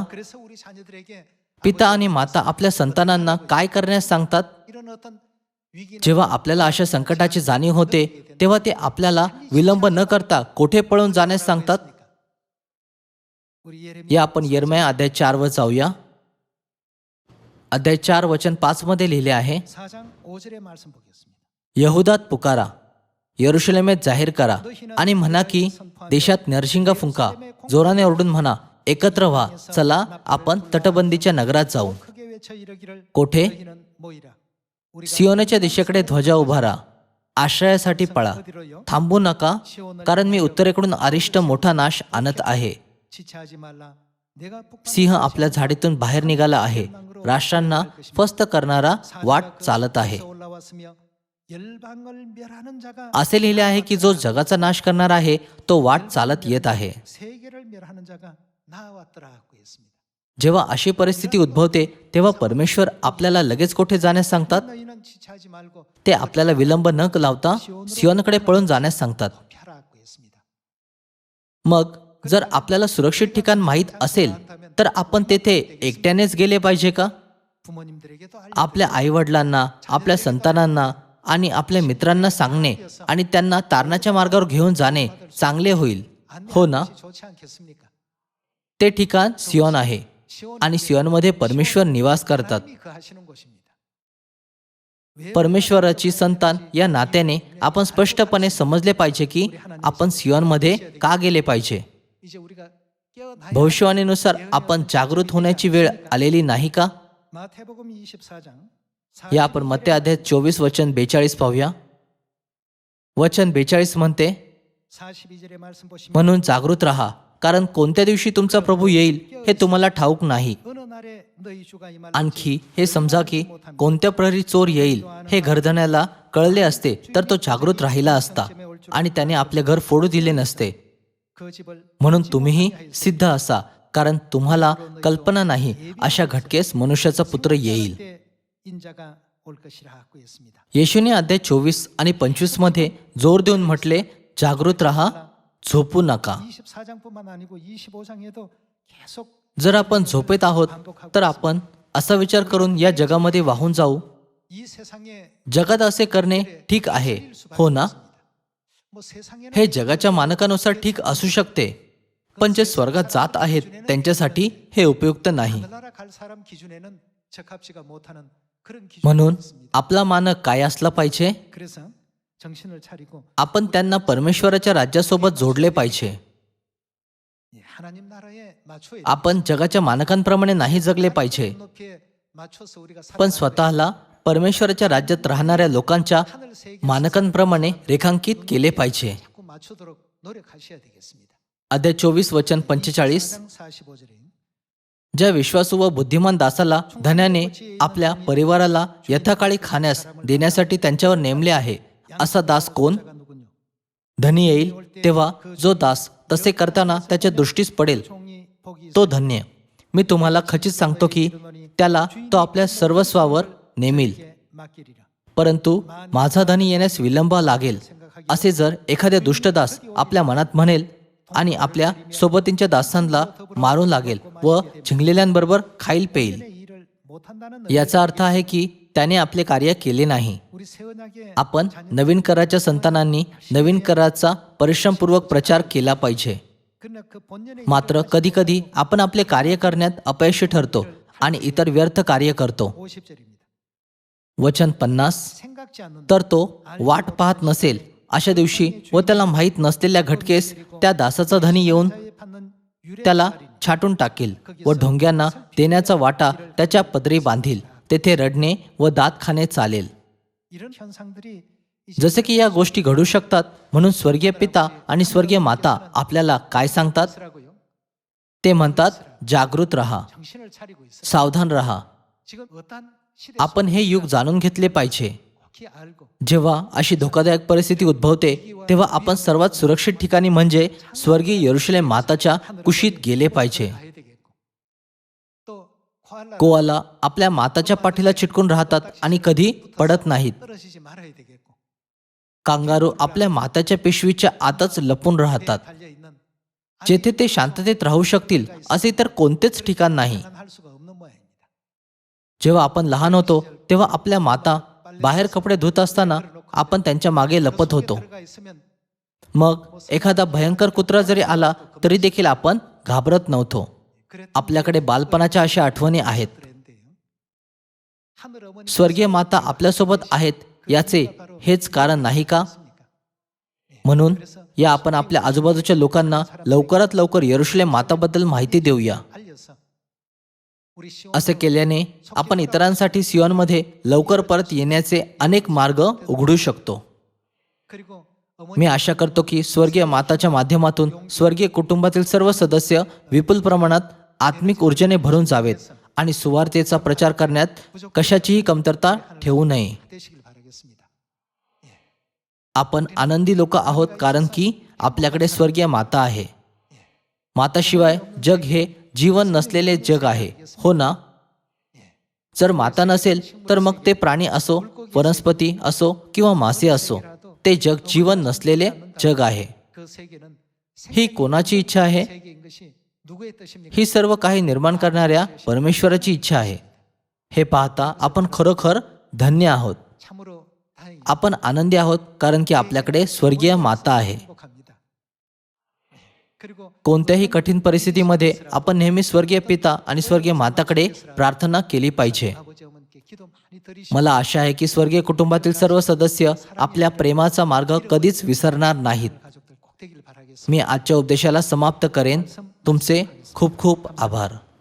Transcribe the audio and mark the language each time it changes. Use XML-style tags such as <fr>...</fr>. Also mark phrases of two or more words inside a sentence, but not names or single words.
<mr>पिता आणि माता आपल्या संतानांना काय करण्यास सांगतात? जेव्हा आपल्याला अशा संकटाची जाणीव होते तेव्हा ते आपल्याला विलंब न करता कोठे पळून जाण्यास सांगतात? या आपण यिर्मया अध्याय 4 वर जाऊया. अध्याय 4 वचन 5 मध्ये लिहिले आहे,</mr> <ko>4장 5절의 말씀 보겠습니다.</ko> <mr>यहुदात पुकारा, यरुशलेमेत जाहीर करा आणि म्हणा की देशात नरशिंगा फुंका, जोराने ओरडून म्हणा, एकत्र व्हा, चला आपण तटबंदीच्या नगरात जाऊ.</mr> <ko>크게 외쳐 이르기를</ko> <mr>कोठे?</mr> <ko>너희는 모이라. 우리가</ko> <mr>सियोनच्या दिशेकडे ध्वजा उभारा, आश्रयासाठी पळा,</mr> <ko>어디로요?</ko> <mr>थांबू नका, कारण मी उत्तरेकडून अरिष्ट मोठा नाश आणत आहे.</mr> <ko>지체하지 말라. 내가 북방</ko> <mr>सिंह आपल्या झाडीतून बाहेर निघाला आहे, राष्ट्रांना फस्त करणारा वाट चालत आहे.</mr> <ko>올라왔으며 열방을 멸하는 자가</ko> <mr>असे लिहिले आहे की जो जगाचा नाश करणार आहे तो वाट चालत येत आहे.</mr> <ko>세계를 멸하는 자가 나왔더라고 했습니다.</ko> <mr>जेव्हा अशी परिस्थिती उद्भवते तेव्हा परमेश्वर आपल्याला लगेच कोठे जाण्यास सांगतात?</mr> <ko>너희는 지체하지 말고</ko> <mr>ते आपल्याला विलंब न लावता सियोनकडे पळून जाण्यास सांगतात.</mr> <ko>펴라고 했습니다.</ko> <mr>मग जर आपल्याला सुरक्षित ठिकाण माहीत असेल तर आपण तेथे एकट्यानेच गेले पाहिजे का?</mr> <ko>부모님들에게도 알려</ko> <mr>आपल्या आईवडिलांना, आपल्या संतानांना आणि आपल्या मित्रांना सांगणे आणि त्यांना तारणाच्या मार्गावर घेऊन जाणे चांगले होईल, हो ना?</mr> <ko>좋지 않겠습니까?</ko> <mr>ते ठिकाण सियोन आहे आणि सियोनमध्ये परमेश्वर निवास करतात.</mr> <ko>하나님이 거하시는 곳입니다.</ko> <mr>परमेश्वराची संतान या नात्याने आपण स्पष्टपणे समजले पाहिजे की आपण सियोनमध्ये का गेले पाहिजे.</mr> <ko>이제 우리가 깨어나야</ko> <mr>भविष्यवाणीनुसार आपण जागृत होण्याची वेळ आलेली नाही का?</mr> <ko>마태복음 24장</ko> <mr>या आपण मत्ते अध्याय 24 वचन 42 पाहूया. वचन 42 म्हणते,</mr> <ko>42절의 말씀 보시면</ko> <mr>म्हणून जागृत राहा, कारण कोणत्या दिवशी तुमचा प्रभू येईल हे तुम्हाला ठाऊक नाही.</mr> <ko>어느 날에 너희 주가 임할</ko> <mr>आणखी हे समजा की कोणत्या प्रहरी चोर येईल हे घरधण्याला कळले असते तर तो जागृत राहिला असता आणि त्याने आपले घर फोडू दिले नसते.</mr> <ko>그 집을</ko> <mr>म्हणून तुम्हीही सिद्ध असा, कारण तुम्हाला कल्पना नाही अशा घटकेस मनुष्याचा पुत्र येईल.</mr> <ko>때 인자가 올 것이라고 했습니다.</ko> <mr>येशूने अध्याय 24 आणि 25 मध्ये जोर देऊन म्हटले, जागृत राहा, झोपू नका.</mr> <ko>24장뿐만 아니고 25장에도 계속</ko> <mr>जर आपण झोपेत आहोत तर आपण असा विचार करून या जगामध्ये वाहून जाऊ.</mr> <ko>이 세상에</ko> <mr>जगात असे करणे ठीक आहे, हो ना?</mr> <ko>뭐 세상에는</ko> <mr>हे जगाच्या मानकानुसार ठीक असू शकते, पण जे स्वर्गात जात आहेत त्यांच्यासाठी हे उपयुक्त नाही.</mr> <ko>하늘나라 갈 사람 기준에는 적합지가 못하는 그런 기준이</ko> <mr>म्हणून</mr> <ko>있습니다.</ko> <mr>आपला मानक काय असला पाहिजे?</mr> <ko>그래서 정신을 차리고</ko> <mr>आपण त्यांना परमेश्वराच्या राज्यासोबत जोडले पाहिजे.</mr> <ko>하나님 나라에 맞춰야</ko> <mr>आपण जगाच्या मानकांप्रमाणे नाही जगले पाहिजे,</mr> <ko>높이에 맞춰서 우리가</ko> <mr>पण स्वतःला परमेश्वराच्या राज्यात राहणाऱ्या लोकांच्या</mr> <ko>하늘 세계</ko> <mr>मानकांप्रमाणे रेखांकित केले पाहिजे.</mr> <ko>자꾸 맞추도록 노력하셔야 되겠습니다.</ko> <mr>अध्याय 24 वचन 45,</mr> <ko>4장 45절에</ko> <mr>ज्या विश्वासू व बुद्धिमान दासाला धन्याने आपल्या परिवाराला यथाकाळी खाण्यास देण्यासाठी त्यांच्यावर नेमले आहे, असा दास कोण?</mr> <ko>누군요?</ko> <mr>धनी येईल तेव्हा जो दास तसे करताना त्याच्या दृष्टीस पडेल</mr> <ko>종이 복이</ko> <mr>तो धन्य. मी तुम्हाला खचित सांगतो की त्याला तो आपल्या सर्वस्वावर नेमिल.</mr> <ko>있게 맡기리라.</ko> <mr>परंतु माझा धनी येण्यास विलंब लागेल असे जर एखाद्या दुष्टदास आपल्या मनात म्हणेल आणि आपल्या सोबतींच्या दासांना मारून लागेल व झिंगलेल्यांबरोबर खाईल पेईल,</mr> <ko>내 일을 못한다는</ko> <mr>याचा अर्थ आहे की त्याने आपले कार्य केले नाही.</mr> <ko>우리 새 언약의</ko> <mr>आपण नवीन कराच्या संतानांनी नवीन कराचा परिश्रमपूर्वक प्रचार केला पाहिजे.</mr> <ko>그러나 그 본연의</ko> <mr>मात्र कधीकधी आपण आपले कार्य करण्यात अपयशी ठरतो आणि इतर व्यर्थ कार्य करतो.</mr> <ko>50절입니다.</ko> <mr>वचन 50,</mr> <ko>생각지 않는</ko> <mr>तर तो वाट पाहत नसेल अशा दिवशी व त्याला माहीत नसलेल्या घटकेस त्या दासाचा धनी येऊन</mr> <ko>자에 받는 유래</ko> <mr>त्याला छाटून टाकील व ढोंग्यांना देण्याचा वाटा त्याच्या पदरी बांधील. तेथे रडणे व दात खाणे चालेल.</mr> <ko>이런 현상들이 이제</ko> <mr>जसे की या गोष्टी घडू शकतात, म्हणून स्वर्गीय पिता आणि स्वर्गीय माता आपल्याला काय सांगतात?</mr> <ko>있으라고요.</ko> <mr>ते म्हणतात, जागृत राहा,</mr> <ko>정신을 차리고 있어요.</ko> <mr>सावधान राहा.</mr> <ko>지금 어떤 시대</ko> <mr>आपण हे युग जाणून घेतले पाहिजे.</mr> <ko>속히 알고</ko> <mr>जेव्हा अशी धोकादायक परिस्थिती उद्भवते तेव्हा आपण सर्वात सुरक्षित ठिकाणी म्हणजे स्वर्गीय यरुशलेम माताच्या कुशीत गेले पाहिजे.</mr> <ko>가야 되겠고 또 코알라</ko> <mr>कोआला आपल्या माताच्या पाठीला चिटकून राहतात आणि कधी पडत नाहीत.</mr> <ko>떨어지지 말아야 되겠고</ko> <mr>कांगारू आपल्या माताच्या पिशवीच्या आतच लपून राहतात.</mr> <ko>달려 있는</ko> <mr>जेथे ते शांततेत राहू शकतील असे तर कोणतेच ठिकाण नाही.</mr> <ko>할 수가 없는 모양입니다.</ko> <mr>जेव्हा आपण लहान होतो तेव्हा आपल्या माता बाहेर कपडे धुत असताना आपण त्यांच्या मागे लपत होतो.</mr> <ko>들어가 있으면</ko> <mr>मग एखादा भयंकर कुत्रा जरी आला तरी देखील आपण घाबरत नव्हतो. आपल्याकडे बालपणाच्या अशा आठवणी आहेत.</mr> <ko>하늘 어머니</ko> <mr>स्वर्गीय माता आपल्यासोबत आहेत याचे हेच कारण नाही का? म्हणून या आपण आपल्या आजूबाजूच्या लोकांना लवकरात लवकर यरुशलेम माताबद्दल माहिती देऊया.</mr> <ko>알려서 우리 시온</ko> <mr>असे केल्याने आपण इतरांसाठी सियोनमध्ये लवकर परत येण्याचे अनेक मार्ग उघडू शकतो.</mr> <ko>그리고</ko> <mr>मी आशा करतो की स्वर्गीय माताच्या माध्यमातून स्वर्गीय कुटुंबातील सर्व सदस्य विपुल प्रमाणात आत्मिक ऊर्जेने भरून जावेत आणि सुवार्तेचा प्रचार करण्यात कशाचीही कमतरता ठेवू नये.</mr> <ko>되시길 바라겠습니다.</ko> <mr>आपण आनंदी लोक आहोत कारण की आपल्याकडे स्वर्गीय माता आहे. माताशिवाय जग हे जीवन नसलेले जग आहे, हो ना? जर माता नसेल तर मग ते प्राणी असो, वनस्पती असो किंवा मासे असो, ते जग जीवन नसलेले जग आहे.</mr> <ko>그 세계는</ko> <mr>ही कोणाची इच्छा आहे?</mr> <ko>세계인 것이 누구의 뜻입니까?</ko> <mr>ही सर्व काही निर्माण करणाऱ्या परमेश्वराची इच्छा आहे. हे पाहता आपण खरोखर धन्य आहोत.</mr> <ko>참으로 다행히</ko> <mr>आपण आनंदी आहोत कारण की आपल्याकडे स्वर्गीय माता आहे.</mr> <ko>행복합니다. 그리고</ko> <mr>कोणत्याही कठीण परिस्थितीमध्ये आपण नेहमी स्वर्गीय पिता आणि स्वर्गीय माताकडे प्रार्थना केली पाहिजे.</mr> <ko>아버지 어머니께 기도 많이 드리시고</ko> <mr>मला आशा आहे की स्वर्गीय कुटुंबातील सर्व सदस्य आपल्या प्रेमाचा मार्ग कधीच विसरणार नाहीत.</mr> <ko>가족들 꼭 되길 바라겠습니다.</ko> <mr>मी आजच्या उपदेशाला समाप्त करेन. तुमचे खूप खूप आभार.</mr>